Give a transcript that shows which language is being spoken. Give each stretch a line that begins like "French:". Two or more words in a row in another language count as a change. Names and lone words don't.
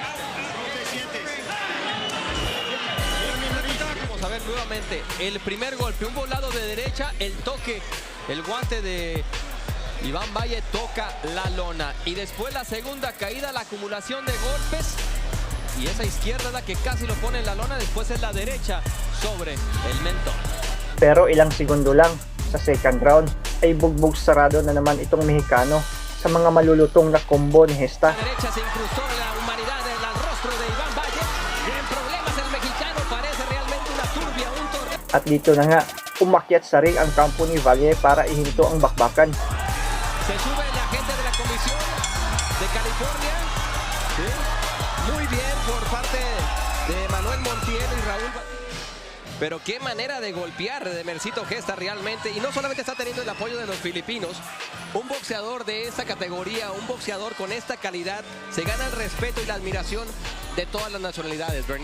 Spanish: Vamos a ver nuevamente el primer golpe, un volado de derecha, el toque, el guante de Iván Valle toca la lona y después la segunda caída, la acumulación de golpes y esa izquierda es la que casi lo pone en la lona, después es la derecha sobre el mentón.
Filipino: Pero ilang segundo lang sa
English: second round
Filipino: ay bugbog sarado na naman itong Mexicano sa mga malulutong na combo ni Gesta.
Spanish: La derecha se incrustó en la humanidad en el rostro de Iván Valle, en problemas el mexicano, parece realmente una turbia, un torneo.
Filipino: At dito na nga, umakyat sa ring ang kampo ni Valle para ihinto ang bakbakan.
Spanish: Se sube la gente de la Comisión de California. Sí. Muy bien por parte de Manuel Montiel y Raúl. Pero qué manera de golpear de Mercito Gesta realmente. Y no solamente está teniendo el apoyo de los filipinos. Un boxeador de esta categoría, un boxeador con esta calidad, se gana el respeto y la admiración de todas las nacionalidades, Bernie.